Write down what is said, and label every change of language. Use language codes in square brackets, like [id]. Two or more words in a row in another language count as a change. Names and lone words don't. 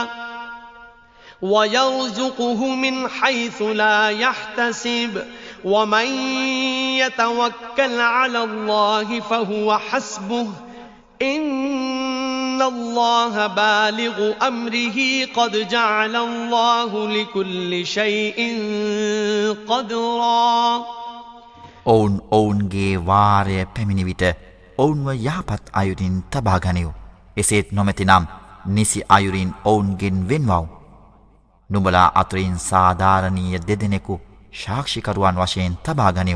[ar] ويرزقه من حيث لا يحتسب ومن يتوكل على الله فهو حسبه إن الله بالغ أمره قد جعل الله لكل شيء قدرا [si] ඔවුන් ඔවුන්ගේ වාරය පැමිණි විට ඔවුන්ව යහපත් අයුරින් තබා ගනිව්. එසේත් නොමැතිනම් නිසි අයුරින් ඔවුන්ගෙන් වෙන්වව්. නුඹලා අතුරින් සාධාරණීය දෙදෙනෙකු සාක්ෂිකරුවන් වශයෙන් තබා ගනිව්.